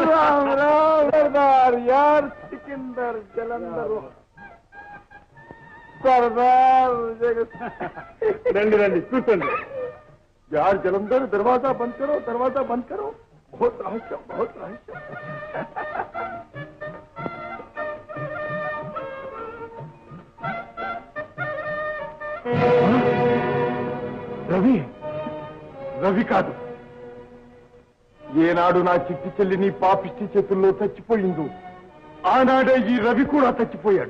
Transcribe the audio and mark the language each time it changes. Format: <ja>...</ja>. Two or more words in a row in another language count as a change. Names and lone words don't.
<hi>राम राम सरदार यार, सिकंदर जलंधर सरदार</hi> <te>రండి రండి కూర్చోండి.</te> <hi>यार जलंधर, दरवाजा बंद करो, दरवाजा बंद करो. बहुत रहस्य, बहुत रहस्य.</hi> <te>రవి, రవి కాదు. ఏనాడు నా చిట్టి చెల్లి నీ పాపిష్టి చేతుల్లో చచ్చిపోయిందో ఆనాడే ఈ రవి కూడా చచ్చిపోయాడు.</te>